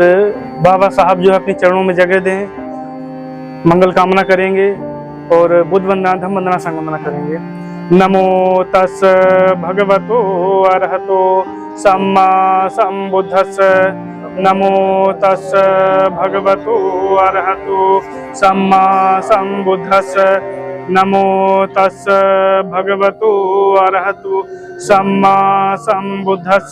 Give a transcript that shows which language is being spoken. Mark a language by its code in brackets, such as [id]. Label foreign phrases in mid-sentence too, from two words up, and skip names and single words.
[hi] बाबा साहब जो है अपने चरणों में जगह दें, मंगल कामना करेंगे और बुद्ध वंदना, धम्म वंदना, संघ वंदना करेंगे। [pi] नमो तस् भगवतो अरहतो सम्मा सम्बुद्धस्स। नमो तस् भगवतो अरहतो सम्मा सम्बुद्धस्स। नमो तस् भगवतो अरहतो सम्मा सम्बुद्धस्स।